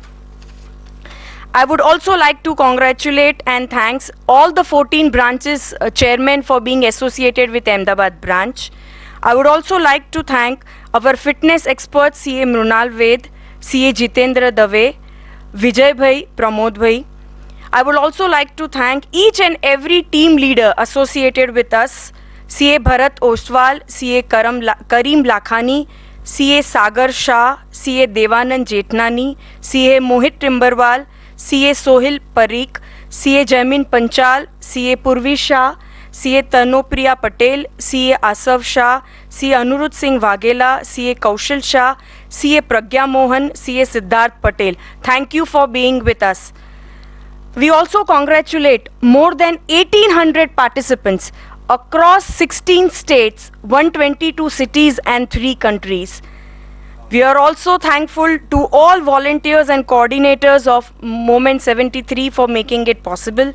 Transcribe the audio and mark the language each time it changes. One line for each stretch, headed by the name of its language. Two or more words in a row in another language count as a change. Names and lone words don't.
English: I would also like to congratulate and thanks all the 14 branches chairmen for being associated with Ahmedabad branch. I would also like to thank our fitness experts CA Mrunal Ved, CA Jitendra Dave, Vijay Bhai, Pramod Bhai. I would also like to thank each and every team leader associated with us, CA Bharat Ostwal, CA Kareem Lakhani, CA Sagar Shah, CA Devanand Jetnani, CA Mohit Timberwal, CA Sohil Parikh, CA Jaimin Panchal, CA Purvi Shah, CA Tanopriya Patel, CA Asav Shah, CA Anuruddh Singh Waghela, CA Kaushal Shah, CA Pragya Mohan, CA Siddharth Patel. Thank you for being with us. We also congratulate more than 1800 participants across 16 states, 122 cities and 3 countries. We are also thankful to all volunteers and coordinators of Moment 73 for making it possible.